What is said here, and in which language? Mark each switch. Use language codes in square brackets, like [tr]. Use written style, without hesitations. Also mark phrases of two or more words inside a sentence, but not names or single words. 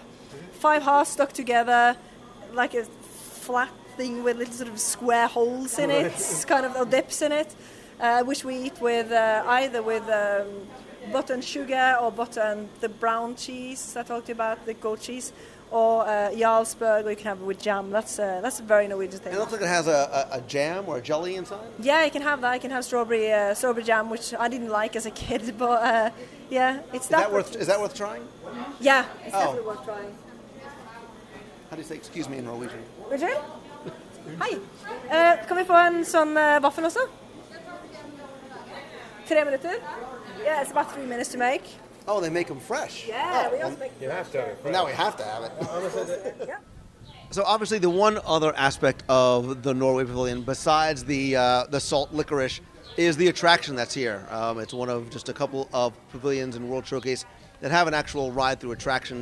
[en] 5 hearts stuck together, like a flat thing with little sort of square holes in it, kind of or dips in it, which we eat with either with butter and sugar or butter and the brown cheese I talked about, the goat cheese, or Jarlsberg, or you can have it with jam. That's a very Norwegian thing. It looks like it has a jam or a jelly inside? Yeah, you can have that. You can have strawberry jam, which I didn't like as a kid, but yeah, it's Is that worth trying? Yeah, it's definitely worth trying. How do you say excuse me in Norwegian? [no] Unnskyld? Hei. Kan vi få en sånn vaffel også? 3 minutter? [en] Yeah, it's about 3 minutes to make. Oh, they make them fresh. Yeah, we also make. You have to have it. Well, now we have to have it. Yeah. So obviously, the one other aspect of the Norway Pavilion, besides the salt licorice, is the attraction that's here. It's one of just a couple of pavilions in World Showcase that have an actual ride-through attraction.